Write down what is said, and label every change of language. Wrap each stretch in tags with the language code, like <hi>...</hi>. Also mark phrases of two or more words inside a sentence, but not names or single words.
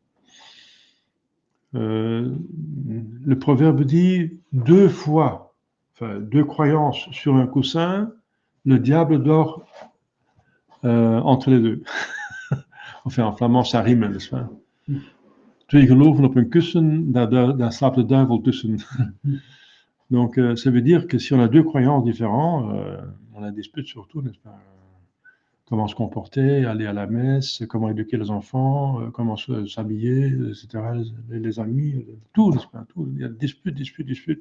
<fr>Le proverbe dit 2 fois, enfin 2 croyances sur un coussin, le diable dort entre les 2. Enfin, en flamand, ça rime, n'est-ce pas?</fr> <nl>2 geloven op een kussen, daar slaapt de duivel tussen.</nl> <fr>Donc, ça veut dire que si on a 2 croyances différentes, on a des disputes sur tout, n'est-ce pas? Comment se comporter, aller à la messe, comment éduquer les enfants, comment s'habiller, etc., les amis, tout, n'est-ce pas? Tout. Il y a disputes.</fr>